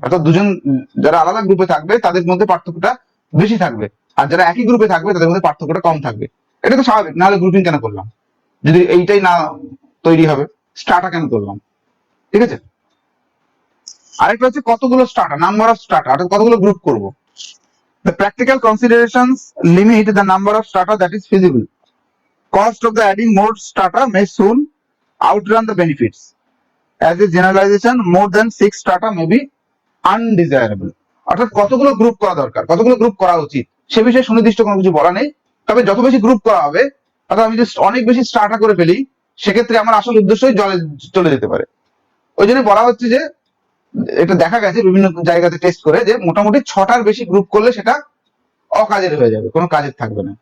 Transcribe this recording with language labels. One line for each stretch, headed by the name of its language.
Bangla: অর্থাৎ দুজন যারা আলাদা গ্রুপে থাকবে তাদের মধ্যে পার্থক্যটা বেশি থাকবে, আর যারা একই গ্রুপে থাকবে তাদের মধ্যে পার্থক্যটা কম থাকবে। এটা তো স্বাভাবিক, নাহলে গ্রুপিং কেন করলাম যদি এইটাই না তৈরি হবে, স্ট্রাটা কেন করলাম, ঠিক আছে। আরেকটা হচ্ছে কতগুলো স্ট্রাটা, নাম্বার অফ স্ট্রাটা, অর্থাৎ কতগুলো গ্রুপ করব।
English: The practical considerations limit the number of strata that is feasible. Cost of the adding more strata may soon outrun the benefits. As a generalization, more than 6 strata may be undesirable.
Bangla: অর্থাৎ কতগুলো group করা দরকার, কতগুলো group করা উচিত সে বিষয়ে সুনির্দিষ্ট কোনো কিছু বলা নেই। তবে যত বেশি গ্রুপ করা হবে, অর্থাৎ আমি যদি অনেক বেশি স্ট্রাটা করে ফেলি সেক্ষেত্রে আমার আসল উদ্দেশ্যই জলে চলে যেতে পারে। ওই জন্য বলা হচ্ছে যে এটা দেখা গেছে বিভিন্ন জায়গাতে টেস্ট করে যে মোটামুটি 6টার বেশি গ্রুপ করলে সেটা অকাজের হয়ে যাবে, কোনো কাজের থাকবে না।